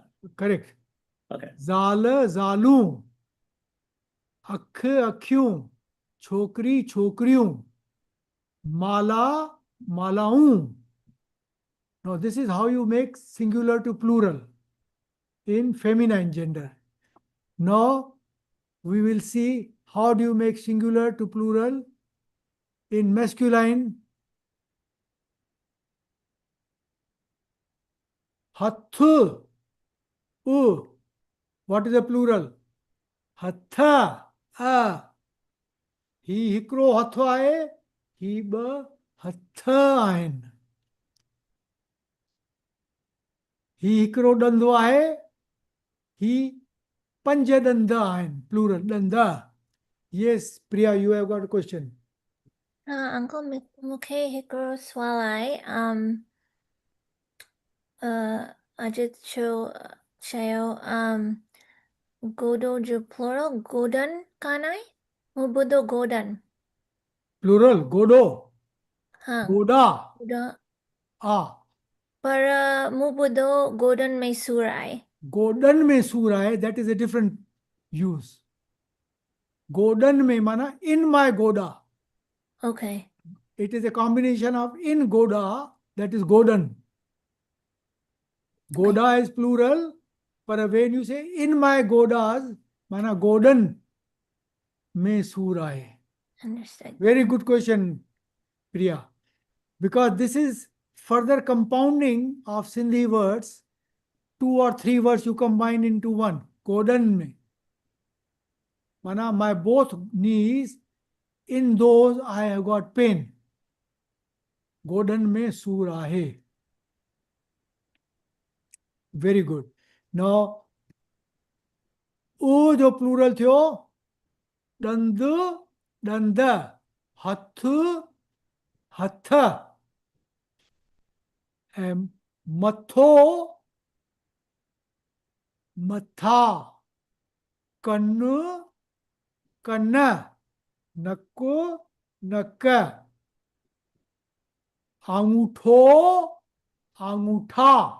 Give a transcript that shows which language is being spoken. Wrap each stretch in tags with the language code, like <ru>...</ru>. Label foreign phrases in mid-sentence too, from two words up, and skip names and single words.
<en>Correct. Okay.</en> <sd>जाल जालूं, अख अखियों, छोकरी छोकरियों, माला मालाऊं.</sd> <en>Now this is how you make singular to plural in feminine gender. Now we will see how do you make singular to plural in masculine. Hathu, what is the plural? Hatha,</en> <sd>ही हिकिड़ो हथु आहे, ही ॿ हथ आहिनि. ही हिकिड़ो ॾंदो आहे, ही पंज ॾंद आहिनि, plural ॾंद.</sd> <en>Yes, Priya, you have got a question. Uncle,</en> <sd>मूंखे हिकिड़ो सुवाल आहे. अजित चयो गोदो जो plural गोडन कान आहे? मूं ॿुधो गोडन. Plural, godo, हाँ, goda, गोडा. पर मूं ॿुधो गोडन में सूर आहे. गोडन में सूर आहे,</sd> <en>that is a different use.</en> <sd>गोडन में माना</sd> <en>in my goda. Okay. It is a combination of in goda, that is godan. Goda is plural, but when you say in my godas,</en> <sd>माना गोडन में सूर आहे.</sd> <en>Understood. Very good question, Priya. Because this is further compounding of Sindhi words. 2 or 3 words you combine into one.</en> <sd>गोडन में.</sd> <en>Mana, my both knees, in those I have got pain.</en> <sd>गोडन में सूर आहे.</sd> <en>Very good. Now,</en> <sd>ओ जो plural थियो, दंद, दंद, हथ, हथ, मथो, मथा, कन्न, कन्न, नक्को, नक, आंगूठो, आंगूठा.</sd>